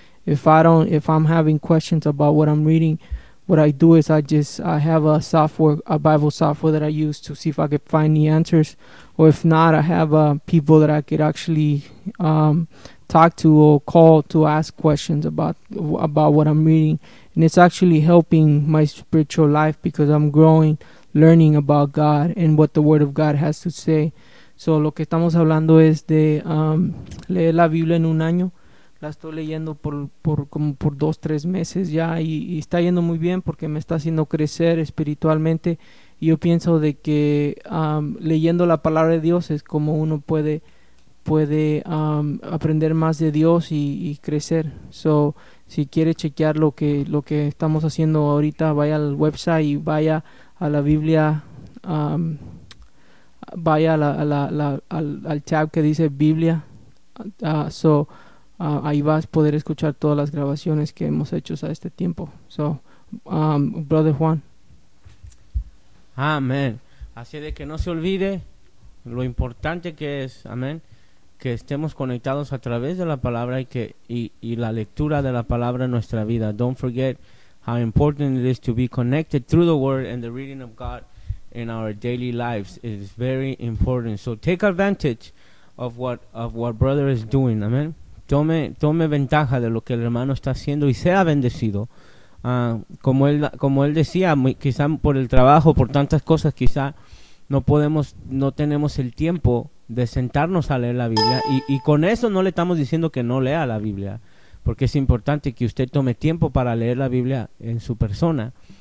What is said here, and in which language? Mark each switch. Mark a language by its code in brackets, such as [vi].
[en] If I'm having questions about what I'm reading, what I do is I have a Bible software that I use to see if I could find the answers, or if not, I have people that I could actually talk to or call to ask questions about what I'm reading, and it's actually helping my spiritual life because I'm growing, learning about God and what the Word of God has to say. [es] So lo que estamos hablando es de leer la Biblia en un año. La estoy leyendo por 2-3 meses ya, y está yendo muy bien porque me está haciendo crecer espiritualmente. Y yo pienso de que leyendo la palabra de Dios es como uno puede aprender más de Dios y crecer. So, si quiere chequear lo que estamos haciendo ahorita, vaya al website y vaya a la Biblia, vaya al tab que dice Biblia. Ahí vas a poder escuchar todas las grabaciones que hemos hecho a este tiempo. [en] So, Brother Juan. [es] Amén. Así de que no se olvide lo importante que es, amén, que estemos conectados a través de la palabra y la lectura de la palabra en nuestra vida. [en] Don't forget how important it is to be connected through the word and the reading of God in our daily lives. It is very important. So take advantage of what brother is doing. Amen. [es] Tome ventaja de lo que el hermano está haciendo y sea bendecido. Como él decía, quizá por el trabajo, por tantas cosas, quizá no tenemos el tiempo de sentarnos a leer la Biblia, y con eso no le estamos diciendo que no lea la Biblia, porque es importante que usted tome tiempo para leer la Biblia en su persona.